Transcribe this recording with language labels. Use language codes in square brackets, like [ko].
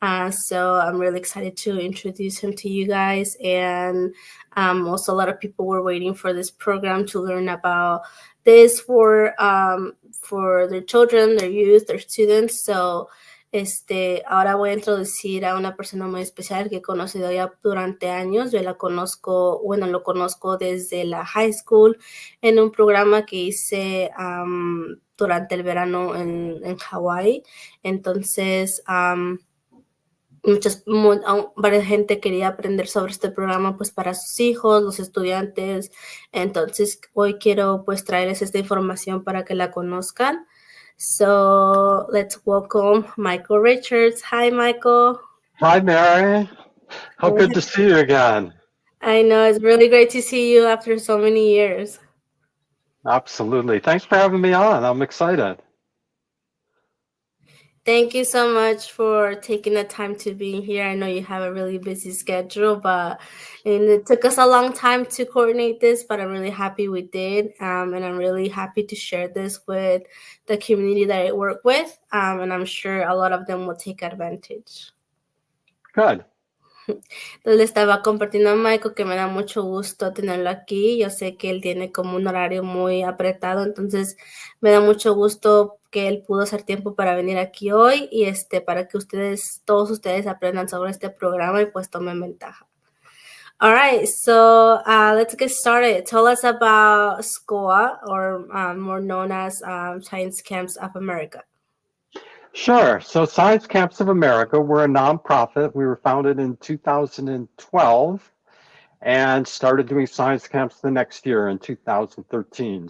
[en] So I'm really excited to introduce him to you guys. And also a lot of people were waiting for this program to learn about this for their children, their youth, their students. [es] So ahora voy a introducir a una persona muy especial que he conocido ya durante años. Yo lo conozco desde la high school en un programa que hice durante el verano en Hawaii. Entonces, varias gente quería aprender sobre este programa pues para sus hijos, los estudiantes. Entonces hoy quiero pues traerles esta información para que la conozcan. [en] So let's welcome Michael Richards. Hi, Michael. Hi, Mary. How good to see you again. I know, it's really great to see you after so many years. Absolutely. Thanks for having me on. I'm excited. Thank you so much for taking the time to be here. I know you have a really busy schedule, and it took us a long time to coordinate this, but I'm really happy we did. And I'm really happy to share this with the community that I work with. And I'm sure a lot of them will take advantage. Good. [es] Entonces le estaba compartiendo a Michael que me da mucho gusto tenerlo aquí. Yo sé que él tiene como un horario muy apretado, entonces me da mucho gusto que él pudo hacer tiempo para venir aquí hoy y para que todos ustedes aprendan sobre este programa y pues tomen ventaja. [en] All right, so let's get started. Tell us about SCOA, or more known as Science Camps of America. Sure. So Science Camps of America, we're a nonprofit. We were founded in 2012 and started doing science camps the next year in 2013.